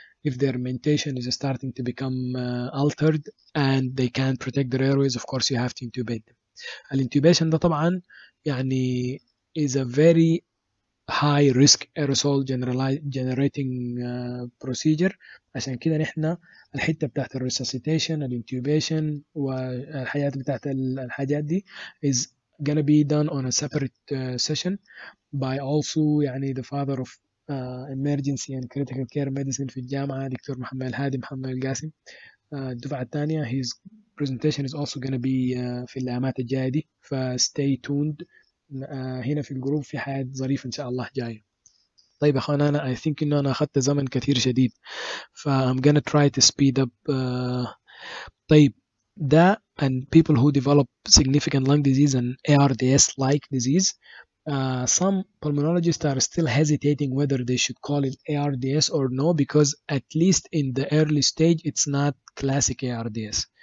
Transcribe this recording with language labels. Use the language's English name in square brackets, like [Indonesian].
[English] If their mentation is starting to become altered and they can't protect their airways, of course you have to intubate them. [Arabic] الانتوبيشن ده طبعا يعني [English] is a very high risk aerosol generating procedure. [Arabic] عشان كده نحن الحتة بتاعت الريسسيتيشن الانتوبيشن والحاجات بتاعت الحاجات دي [English] is gonna be done on a separate session by also [Arabic] يعني [English] the father of emergency and critical care medicine [Arabic] في الجامعة دكتور محمد الهادي محمد القاسم. الدفعة الثانية [English] his presentation is also going to be [Arabic] في الأيامات الجاية دي، [English] stay tuned. [Arabic] هنا في الجروب في حاجات ظريفة إن شاء الله جاية. طيب يا أخوان أنا [English] I think [Arabic] إنه أنا أخذت زمن كثير شديد [English] I'm gonna try to speed up. [Arabic] طيب ده [English] and people who develop significant lung disease and ARDS-like disease, some pulmonologists are still hesitating whether they should call it ARDS or no, because at least in the early stage it's not classic ARDS.